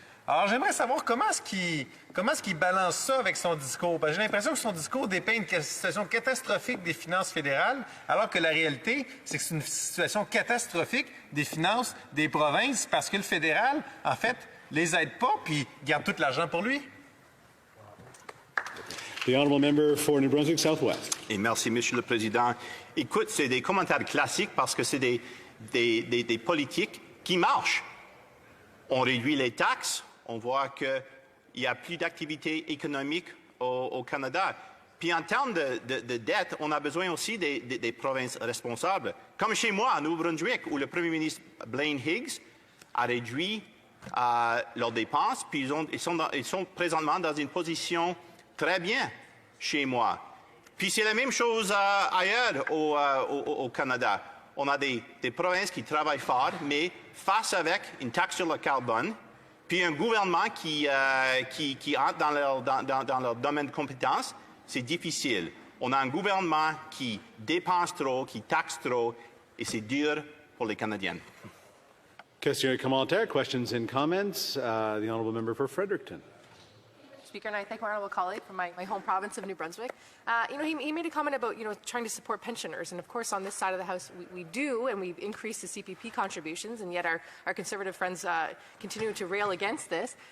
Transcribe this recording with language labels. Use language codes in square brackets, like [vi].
[fr] Alors, j'aimerais savoir comment est-ce qu'il balance ça avec son discours. J'ai l'impression que son discours dépeint une situation catastrophique des finances fédérales, alors que la réalité, c'est que c'est une situation catastrophique des finances des provinces parce que le fédéral, en fait, les aide pas puis garde tout l'argent pour lui. [en] The honourable member for New Brunswick Southwest. [fr] Et merci, Monsieur le Président. Écoute, c'est des commentaires classiques parce que c'est des politiques qui marchent. On réduit les taxes, on voit qu'il n'y a plus d'activité économique au Canada. Puis en termes de dette, on a besoin aussi des provinces responsables. Comme chez moi, à Nouveau-Brunswick, où le Premier ministre Blaine Higgs a réduit leurs dépenses, puis ils sont présentement dans une position très bien chez moi. Puis c'est la même chose ailleurs au Canada. On a des provinces qui travaillent fort, mais face avec une taxe sur le carbone, puis un gouvernement qui entre dans leur domaine de compétences, c'est difficile. On a un gouvernement qui dépense trop, qui taxe trop, et c'est dur pour les Canadiens. Question et commentaire, [en] questions and comments. The honourable member for Fredericton. Speaker, and I thank my honourable colleague from my home province of New Brunswick. He made a comment about, trying to support pensioners. And of course, on this side of the House, we do, and we've increased the CPP contributions, and yet our Conservative friends continue to rail against this.